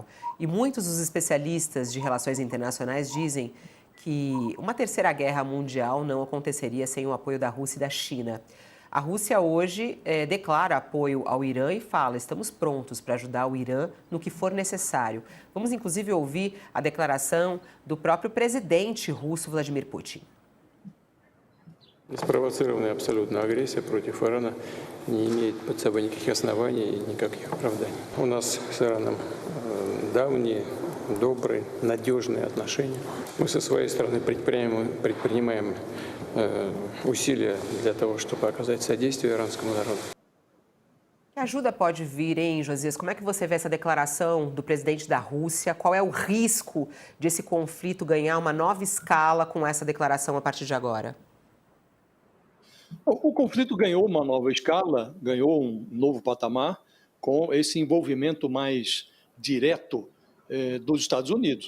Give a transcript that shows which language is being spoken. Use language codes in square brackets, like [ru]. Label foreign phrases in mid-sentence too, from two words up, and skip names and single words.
[pt] E muitos dos especialistas de relações internacionais dizem que uma terceira guerra mundial não aconteceria sem o apoio da Rússia e da China. A Rússia hoje declara apoio ao Irã e fala: estamos prontos para ajudar o Irã no que for necessário. Vamos, inclusive, ouvir a declaração do próprio presidente russo, Vladimir Putin. [ru] Спровоцированная абсолютно агрессия против Ирана не имеет под собой никаких оснований и никаких оправданий. У нас с Ираном давние, добрые, надежные отношения. Мы со своей стороны предпринимаем усилия для того, чтобы оказать содействие иранскому народу. [pt] Que ajuda pode vir, hein, Josias? Como é que você vê essa declaração do presidente da Rússia? Qual é o risco de esse conflito ganhar uma nova escala com essa declaração a partir de agora? O conflito ganhou uma nova escala, ganhou um novo patamar com esse envolvimento mais direto dos Estados Unidos.